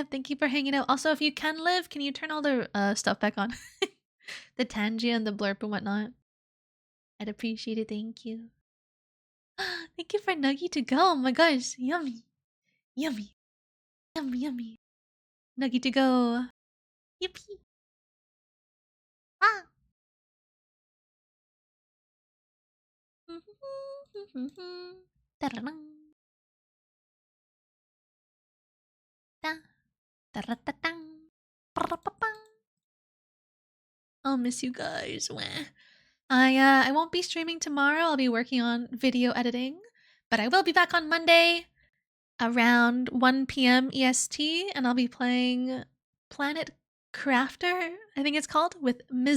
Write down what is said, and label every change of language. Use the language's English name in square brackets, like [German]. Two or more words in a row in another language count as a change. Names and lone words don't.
[English] Thank you for hanging out. Also, if you can, Liv, can you turn all the stuff back on? The Tangy and the blurp and whatnot. I'd appreciate it. Thank you. Thank you for Nuggy to go. Oh my gosh. Yummy. Yummy. Yummy, yummy. Nuggy to go. Yippee. Ah. Ta-da-dang. Ta-ra-ta-tang. Pa-ra-pa-pang. I'll miss you guys. Wah. I won't be streaming tomorrow. I'll be working on video editing, but I will be back on Monday around 1 p.m. EST, and I'll be playing Planet Crafter, I think it's called, with Ms.